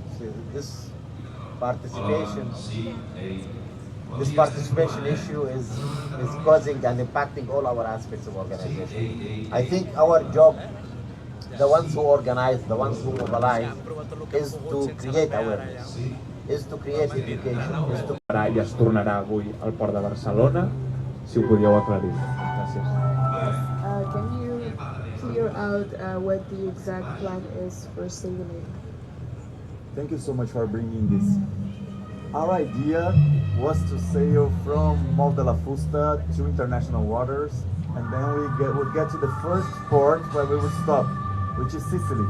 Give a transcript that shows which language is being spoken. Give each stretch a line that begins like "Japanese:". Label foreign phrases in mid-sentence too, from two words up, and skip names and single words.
English: So this participation issue is causing and impacting all our aspects of organization. I think our job, the ones who organize, the ones who mobilize, is to create awareness, is to create education, is to...
Catalan: I es tornarà avui al port de Barcelona, si ho podíeu aclarir. Gràcies.
English: Can you clear out what the exact plan is for sailing? Thank you so much for bringing this. Our idea was to sail from Mol de la Fusta to international waters, and then we'll get to the first port where we would stop, which is Sicily.